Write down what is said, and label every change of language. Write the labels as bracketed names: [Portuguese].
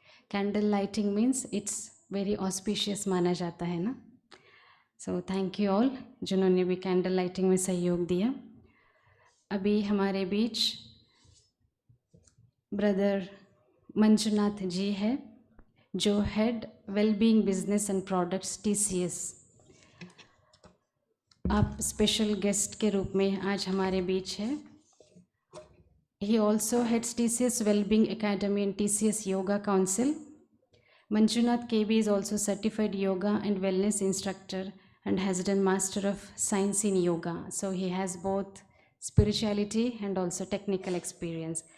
[English] candle lighting means it's very auspicious [Hindi] माना जाता है ना। [English] so thank you all [Hindi] जिन्होंने भी कैंडल लाइटिंग में सहयोग दिया। अभी हमारे बीच ब्रदर मंजुनाथ जी है, जो head [English] Well-being Business and Products TCS. [Hindi] आप स्पेशल गेस्ट के रूप में आज हमारे बीच है. [English] He also heads TCS Wellbeing Academy and TCS Yoga Council. Manjunath KB is also certified yoga and wellness instructor and has done Master of Science in Yoga. So he has both spirituality and also technical experience.